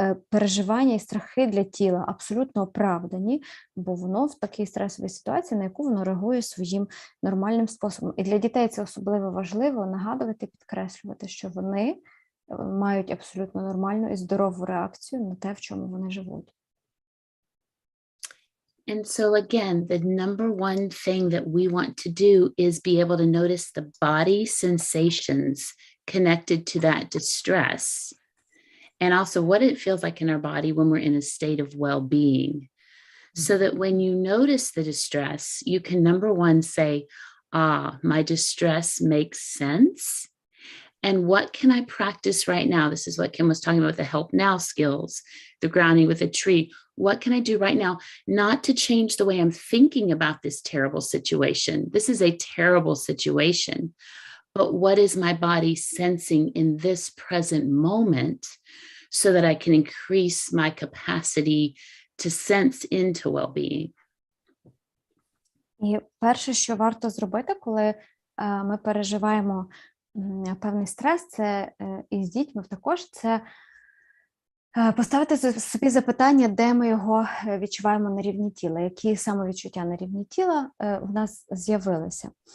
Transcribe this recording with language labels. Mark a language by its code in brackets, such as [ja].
[uk] Переживання і страхи для тіла абсолютно оправдані, бо воно в такій стресовій ситуації, на яку воно реагує своїм нормальним способом. І для дітей це особливо важливо нагадувати, підкреслювати, що вони мають абсолютно нормальну і здорову реакцію на те, в чому вони живуть. [en] And so again, the number one thing that we want to do is be able to notice the body sensations connected to that distress, and also what it feels like in our body when we're in a state of well-being. So that when you notice the distress, you can, number one, say, my distress makes sense. And what can I practice right now? This is what Kim was talking about, the help now skills, the grounding with a tree. What can I do right now? Not to change the way I'm thinking about this terrible situation. This is a terrible situation. But what is my body sensing in this present moment so that I can increase my capacity to sense into well-being? [uk] І перше, що варто зробити, коли ми переживаємо певний стрес, це і з дітьми також, це поставити собі запитання, де ми його відчуваємо на рівні тіла, які самовідчуття на рівні тіла в нас з'явилися.